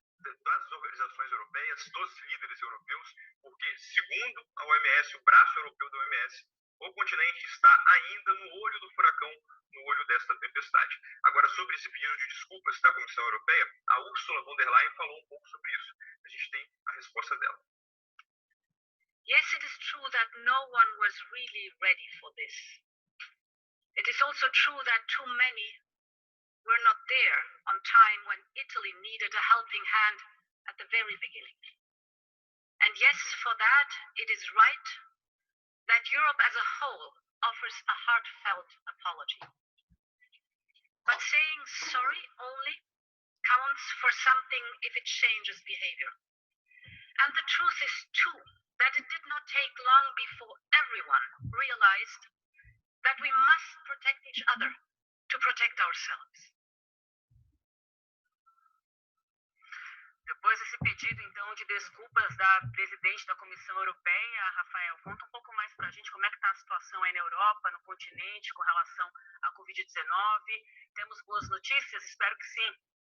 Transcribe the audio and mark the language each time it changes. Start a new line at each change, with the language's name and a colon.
Portuguese: das organizações europeias, dos líderes europeus, porque, segundo a OMS, o braço europeu da OMS, o continente está ainda no olho do furacão, no olho desta tempestade. Agora, sobre esse pedido de desculpas da Comissão Europeia, a Ursula von der Leyen falou um pouco sobre isso. A gente tem a resposta dela.
English: Yes, it is true that no one was really ready for this. It is also true that too many were not there on time when Italy needed a helping hand at the very beginning. And yes, for that, it is right that Europe as a whole offers a heartfelt apology. But saying sorry only counts for something if it changes behavior. And the truth is, too, that it did not take long before everyone realized that we must protect each other to protect ourselves.
Portuguese: Depois desse pedido, então, de desculpas da presidente da Comissão Europeia, Rafael, conta um pouco mais para a gente como é que está a situação aí na Europa, no continente, com relação à Covid-19. Temos boas notícias? Espero que sim.